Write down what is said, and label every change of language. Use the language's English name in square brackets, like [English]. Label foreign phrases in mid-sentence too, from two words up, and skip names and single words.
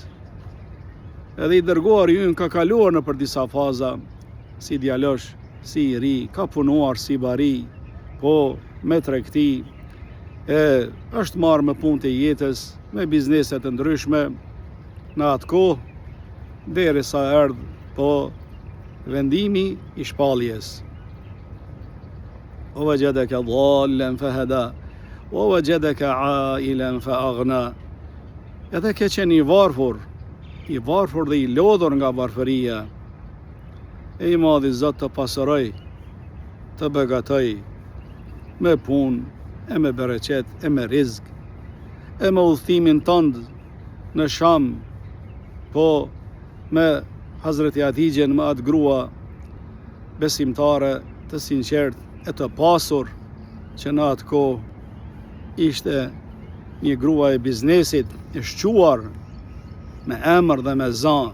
[Albanian] Edhe i dërguari ynë ka kaluar nëpër disa faza, si djalosh, si i ri, ka punuar si bari, po me tregti, është marrë me punë të jetës, me bizneset të ndryshme, në atë kohë, derisa erdhi po vendimi i shpalljes. [Arabic] ووجدك ضالا فهدى ووجدك عائلا فأغنى. [Albanian] Edhe ke qenë i varfër dhe i lodhur nga varfëria, e i madhi Zot të pasëroj, të begatoj, me punë, e me bereqet, e me rizk, e me udhëtimin tënd në Sham, po me Hazreti Hatixhen, me atë grua besimtare të sinqert e të pasur, që në atë kohë ishte një grua e biznesit, e shquar me emër dhe me zan.